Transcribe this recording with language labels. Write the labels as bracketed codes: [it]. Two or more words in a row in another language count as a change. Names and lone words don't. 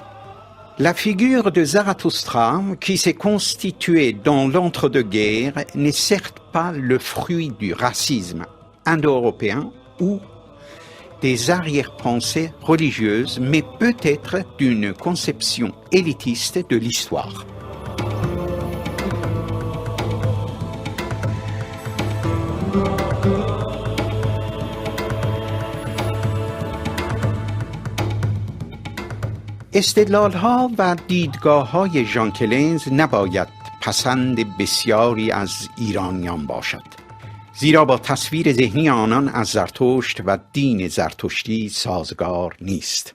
[fr] La figure de Zarathustra, qui s'est constituée dans l'entre-deux-guerres, n'est certes pas le fruit du racisme indo-européen ou des arrière-pensées religieuses, mais peut-être d'une conception élitiste de l'histoire. [fa] استدلال‌ها و دیدگاه‌های ژان کلنز نباید پسند بسیاری از ایرانیان باشد، زیرا با تصویر ذهنی آنان از زرتشت و دین زرتشتی سازگار نیست.